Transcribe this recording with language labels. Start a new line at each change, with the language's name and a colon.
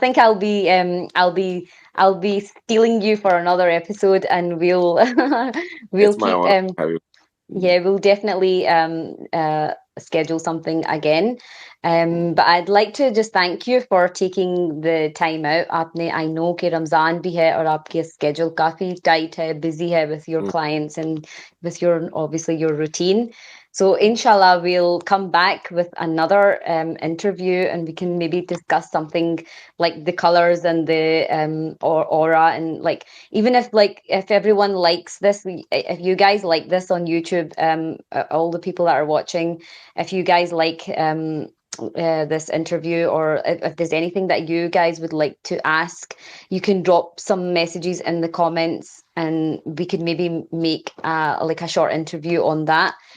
English: think I'll be stealing you for another episode and we'll we'll it's my keep honor to have you. Mm. yeah, we'll definitely schedule something again. But I'd like to just thank you for taking the time out.
Hindi: आपने
English: I know
Hindi: कि रमजान भी है और आपके schedule काफी tight है, busy है
English: with your Mm. clients and with your obviously your routine. So inshallah, we'll come back with another interview and we can maybe discuss something like the colors and the or aura and like even if everyone likes this, if you guys like this on YouTube, all the people that are watching, if you guys like this interview or if there's anything that you guys would like to ask, you can drop some messages in the comments and we could maybe make like a short interview on that.